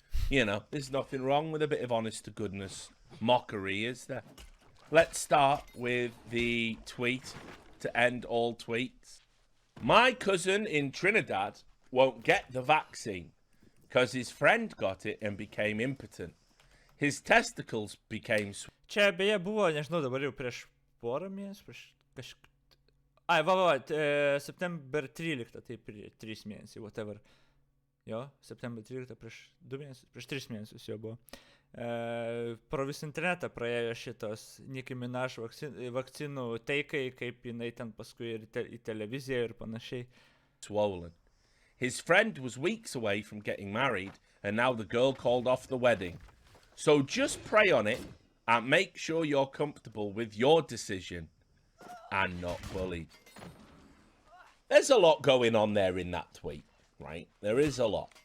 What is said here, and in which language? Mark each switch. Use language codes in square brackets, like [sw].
[en] You know, there's nothing wrong with a bit of honest-to-goodness mockery, is there? Let's start with the tweet to end all tweets. My cousin in Trinidad won't get the vaccine because his friend got it and became impotent. His testicles became... [lt] Čia beje buvo, nežinau, dabar jau prieš porą mėnesių, prieš kažkaip... Ai, September 13, taip, 3 mėnesiai, whatever. Jo, September 13 prieš 2 mėnesius, prieš 3 mėnesius jo buvo. Pro visą internetą praėjo šitos Nicki Minaj vakcinų teikai, kaip jinai ten paskui ir į televiziją ir panašiai. [en] Swollen. His friend was weeks away from getting married and now the girl called off the wedding. So just pray on it and make sure you're comfortable with your decision and not bullied. There's a lot going on there in that tweet, right? There is a lot.